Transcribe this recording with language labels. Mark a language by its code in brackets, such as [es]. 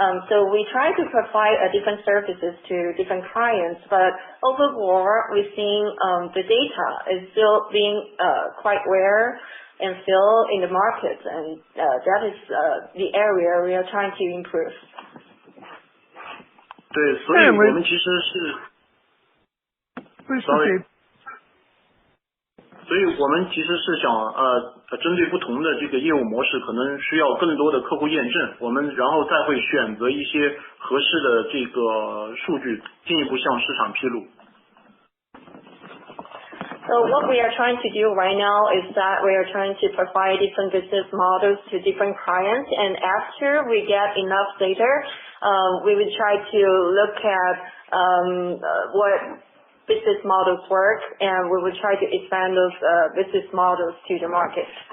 [en] So we try to provide different services to different clients, but overall we're seeing the data is still being quite rare and still in the market, and that is the area we are trying to improve. [zh] 对，所以我们其实是 ，sorry， 所以我们其实是想针对不同的这个业务模式，可能需要更多的客户验证，我们然后再会选择一些合适的这个数据，进一步向市场披露。 [en] So what we are trying to do right now is that we are trying to provide different business models to different clients, and after we get enough data, we will try to look at what business models work, and we will try to expand those business models to the market.